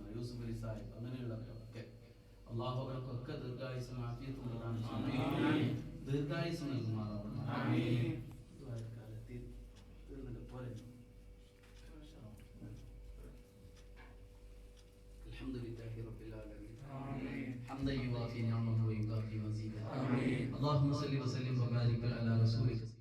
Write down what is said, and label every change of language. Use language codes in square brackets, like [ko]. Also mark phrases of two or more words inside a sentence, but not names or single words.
[ml] യൂസുഫ് അലി സാഹിബ് അങ്ങനെയുള്ളവരൊക്കെ അല്ലാഹു അവർക്കൊക്കെ ദീർഘായുസ്സും ആഫിയത്തും പ്രദാനം ചെയ്യട്ടെ. ദീർഘായുസ്സ് നൽകുമാറാവട്ടെ. [ar] الحمد لله رب العالمين. حمدا يوافي نعمه ويكافي مزيدا. اللهم صل وسلم وبارك على رسولك.